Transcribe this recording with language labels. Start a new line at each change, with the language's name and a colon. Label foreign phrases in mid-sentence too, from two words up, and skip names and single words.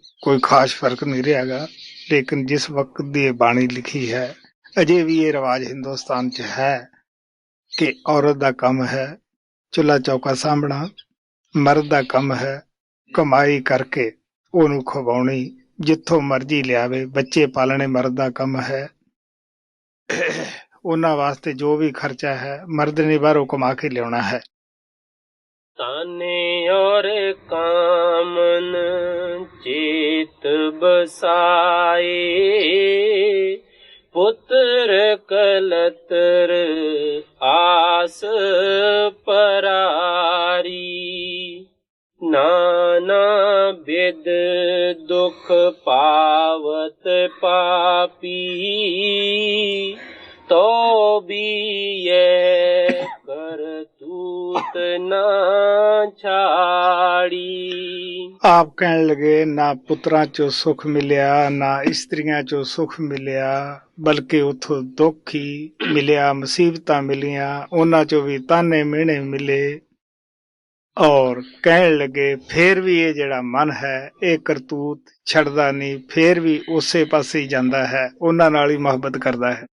Punjabi: ਕੋਈ ਖਾਸ ਫਰਕ ਨਹੀਂ ਰਿਹਾਗਾ, ਲੇਕਿਨ ਜਿਸ ਵਕਤ ਦੀ ਇਹ ਬਾਣੀ ਲਿਖੀ ਹੈ ਅਜੇ ਵੀ ਇਹ ਰਿਵਾਜ ਹਿੰਦੁਸਤਾਨ 'ਚ ਹੈ ਕਿ ਔਰਤ ਦਾ ਕੰਮ ਹੈ ਚੁੱਲ੍ਹਾ ਚੌਕਾ ਸਾਂਭਣਾ, ਮਰਦ ਦਾ ਕੰਮ ਹੈ ਕਮਾਈ ਕਰਕੇ ਉਹਨੂੰ ਖਵਾਉਣੀ, ਜਿੱਥੋਂ ਮਰਜ਼ੀ ਲਿਆਵੇ, ਬੱਚੇ ਪਾਲਣੇ ਮਰਦ ਦਾ ਕੰਮ ਹੈ। ਉਹਨਾਂ ਵਾਸਤੇ ਜੋ ਵੀ ਖਰਚਾ ਹੈ ਮਰਦ ਨੇ ਬਾਹਰੋਂ ਕਮਾ ਕੇ ਲਿਆਉਣਾ ਹੈ।
Hindi: ताने और कामन चेत बसाए, पुत्र कलतर आस परारी। नाना विद दुख पावत पापी, तो भी ये करतूत ना छाड़ी।
Punjabi: ਆਪ ਕਹਿਣ ਲੱਗੇ, ਨਾ ਪੁੱਤਰਾਂ ਚੋਂ ਸੁੱਖ ਮਿਲਿਆ, ਨਾ ਇਸਤਰੀਆਂ ਚੋਂ ਸੁੱਖ ਮਿਲਿਆ, ਬਲਕਿ ਉਥੋਂ ਦੁੱਖ ਹੀ ਮਿਲਿਆ, ਮੁਸੀਬਤਾਂ ਮਿਲੀਆਂ, ਉਹਨਾਂ ਚੋਂ ਵੀ ਤਾਨੇ ਮਿਹਣੇ ਮਿਲੇ। ਔਰ ਕਹਿਣ ਲੱਗੇ ਫੇਰ ਵੀ ਇਹ ਜਿਹੜਾ ਮਨ ਹੈ ਇਹ ਕਰਤੂਤ ਛੱਡਦਾ ਨਹੀਂ, ਫੇਰ ਵੀ ਉਸੇ ਪਾਸੇ ਹੀ ਜਾਂਦਾ ਹੈ, ਉਹਨਾਂ ਨਾਲ ਹੀ ਮੁਹੱਬਤ ਕਰਦਾ ਹੈ।